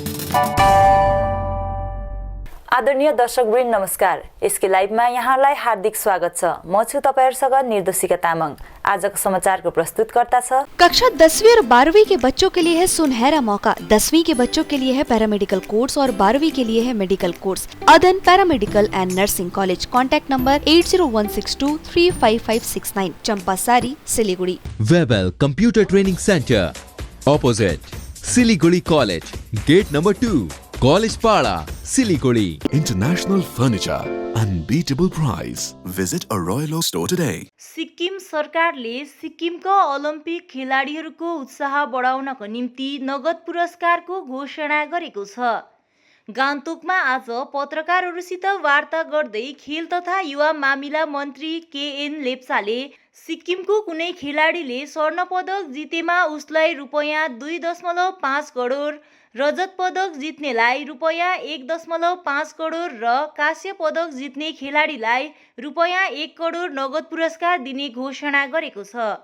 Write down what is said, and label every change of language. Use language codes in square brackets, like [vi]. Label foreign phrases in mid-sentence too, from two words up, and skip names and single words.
[ne] आदरणीय दर्शकवृन्द नमस्कार। यसकै लाइभमा यहाँलाई हार्दिक स्वागत छ। म छु तपाईहरुसँग निर्देशिका तामाङ। आजको समाचारको प्रस्तुतकर्ता छ [hi] कक्षा 10वीं और 12वीं के बच्चों के लिए है सुनहरा मौका। 10वीं के बच्चों के लिए है पैरामेडिकल कोर्स और 12वीं के लिए है मेडिकल कोर्स। अदन पैरामेडिकल एंड नर्सिंग कॉलेज। कॉन्टैक्ट नंबर 8016235569, चंपासारी, सिलीगुड़ी। वेबल कंप्यूटर ट्रेनिंग सेंटर ऑपोजिट सिलीगुड़ी कॉलेज, गेट नंबर 2, कॉलेज पाड़ा, सिलीगुड़ी। [en] International Furniture, unbeatable price. Visit a Royal Oak store today. [ne] सिक्किम सरकारले सिक्किमका ओलम्पिक खेलाडीहरूको उत्साह बढाउनको निम्ति नगद पुरस्कारको घोषणा गरेको छ। गान्तोकमा आज पत्रकारहरूसित वार्ता गर्दै खेल तथा युवा मामिला मन्त्री केएन लेप्चाले सिक्किमको कुनै खेलाडीले स्वर्ण पदक जितेमा उसलाई रुपैयाँ 2.5 करोड, रजत पदक जित्नेलाई रुपैयाँ 1.5 करोड र कांस्य पदक जित्ने खेलाडीलाई रुपैयाँ 1 करोड नगद पुरस्कार दिने घोषणा गरेको छ।